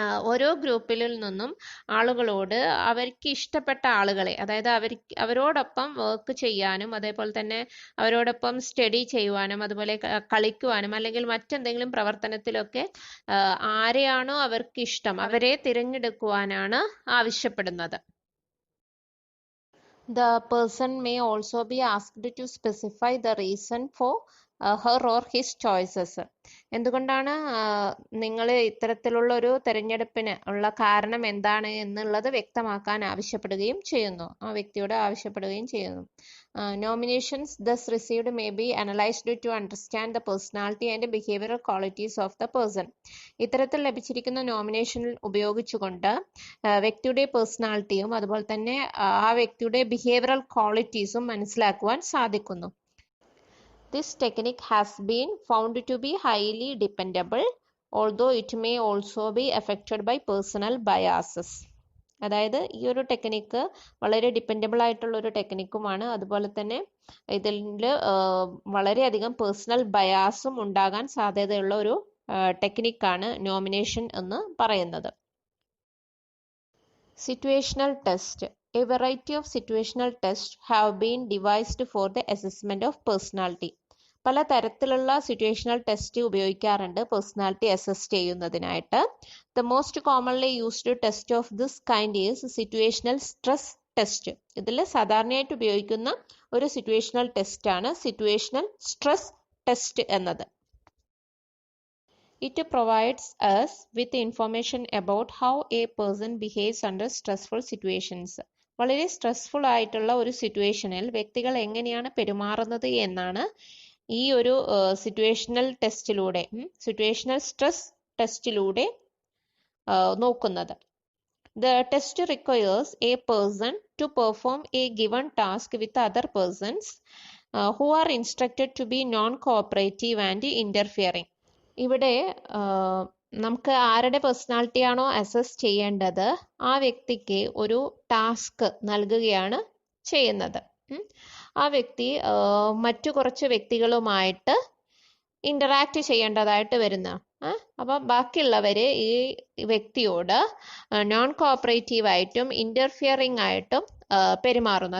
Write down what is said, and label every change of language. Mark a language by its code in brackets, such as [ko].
[ml] ഓരോ ഗ്രൂപ്പിൽ നിന്നും ആളുകളോട് അവർക്ക് ഇഷ്ടപ്പെട്ട ആളുകളെ, അതായത് അവരോടൊപ്പം വർക്ക് ചെയ്യാനും അതേപോലെ തന്നെ അവരോടൊപ്പം സ്റ്റഡി ചെയ്യുവാനും അതുപോലെ കളിക്കുവാനും അല്ലെങ്കിൽ മറ്റെന്തെങ്കിലും പ്രവർത്തനത്തിലൊക്കെ ആരെയാണോ അവർക്ക് ഇഷ്ടം അവരെ തിരഞ്ഞെടുക്കുവാനാണ് ആവശ്യപ്പെടുന്നത്. [en] The person may also be asked to specify the reason for her or his choices. [ml] എന്തുകൊണ്ടാണ് നിങ്ങൾ ഇത്തരത്തിലുള്ള ഒരു തെരഞ്ഞെടുപ്പിന് ഉള്ള കാരണം എന്താണ് എന്നുള്ളത് വ്യക്തമാക്കാൻ ആവശ്യപ്പെടുകയും ചെയ്യുന്നു, ആ വ്യക്തിയോട് ആവശ്യപ്പെടുകയും ചെയ്യുന്നു. [en] Nominations thus received may be analyzed to understand the personality and behavioral qualities of the person. [ml] ഇത്തരത്തിൽ ലഭിച്ചിരിക്കുന്ന നോമിനേഷൻ ഉപയോഗിച്ചുകൊണ്ട് വ്യക്തിയുടെ പേഴ്സണാലിറ്റിയും അതുപോലെ തന്നെ ആ വ്യക്തിയുടെ ബിഹേവിയറൽ ക്വാളിറ്റീസും മനസ്സിലാക്കുവാൻ സാധിക്കുന്നു. [en] This technique has been found to be highly dependable, although it may also be affected by personal biases. [ml] അതായത് ഈ ഒരു ടെക്നിക്ക് വളരെ ഡിപ്പെൻഡബിൾ ആയിട്ടുള്ള ഒരു ടെക്നിക്കുമാണ്, അതുപോലെ തന്നെ ഇതിൽ വളരെയധികം പേഴ്സണൽ ബയാസും ഉണ്ടാകാൻ സാധ്യതയുള്ള ഒരു ടെക്നിക്കാണ് നോമിനേഷൻ എന്ന് പറയുന്നത്. [en] Situational test. A variety of situational tests have been devised for the assessment of personality. [ml] പല തരത്തിലുള്ള സിറ്റുവേഷണൽ ടെസ്റ്റ് ഉപയോഗിക്കാറുണ്ട് personality assess ചെയ്യുന്നതിനായിട്ട്. [en] The most commonly used test of this kind is situational stress test. [ml] ഇതിൽ സാധാരണയായിട്ട് ഉപയോഗിക്കുന്ന ഒരു situational test ആണ് situational stress test എന്നത്. [en] It provides us with information about how a person behaves under stressful situations. [ml] വളരെ stressful ആയിട്ടുള്ള ഒരു സിറ്റുവേഷനിൽ വ്യക്തികൾ എങ്ങനെയാണ് പെരുമാറുന്നത് എന്നാണ് ഈ ഒരു സിറ്റുവേഷണൽ ടെസ്റ്റിലൂടെ, സിറ്റുവേഷണൽ സ്ട്രെസ് ടെസ്റ്റിലൂടെ നോക്കുന്നത്. [en] The test requires a person to perform a given task with other persons who are instructed to be non-cooperative and interfering. [ml] ഇവിടെ നമുക്ക് ആരുടെ പേഴ്സണാലിറ്റി ആണോ അസസ് ചെയ്യേണ്ടത് ആ വ്യക്തിക്ക് ഒരു ടാസ്ക് നൽകുകയാണ് ചെയ്യുന്നത്. ആ വ്യക്തി മറ്റു കുറച്ച് വ്യക്തികളുമായിട്ട് ഇന്ററാക്ട് ചെയ്യേണ്ടതായിട്ട് വരുന്ന, അപ്പം ബാക്കിയുള്ളവര് ഈ വ്യക്തിയോട് നോൺ കോഓപ്പറേറ്റീവ് ആയിട്ടും ഇന്റർഫിയറിംഗ് ആയിട്ടും പെരുമാറുന്നു.